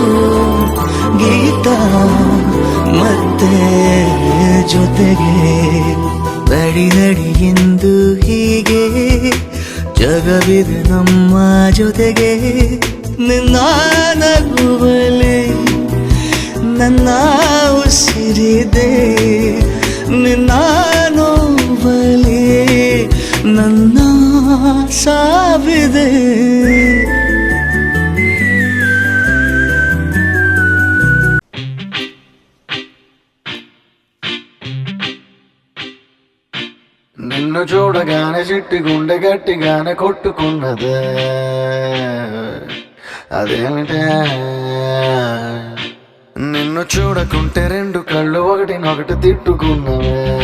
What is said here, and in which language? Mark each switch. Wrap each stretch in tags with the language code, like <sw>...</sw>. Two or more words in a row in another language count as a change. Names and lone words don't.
<kn>ಗೀತಾ ಮತ್ತೆ ಜೊತೆಗೆ ನಡಿ ನಡಿ ಎಂದು ಹೀಗೆ ಜಗವಿದೆ ನಮ್ಮ ಜೊತೆಗೆ ನಿನ್ನ ನಗುವಲಿ ನನ್ನ ಉಸಿರಿದೆ ನಿನ್ನ ನೋವಲಿ ನನ್ನ ಸಾವಿದೆ</kn> <te>నిన్ను చూడగానే చిట్టి గుండె గట్టిగానే కొట్టుకున్నదే అదేమిటే నిన్ను చూడకుంటే రెండు కళ్ళు ఒకటినొకటి తిట్టుకున్నవే</te>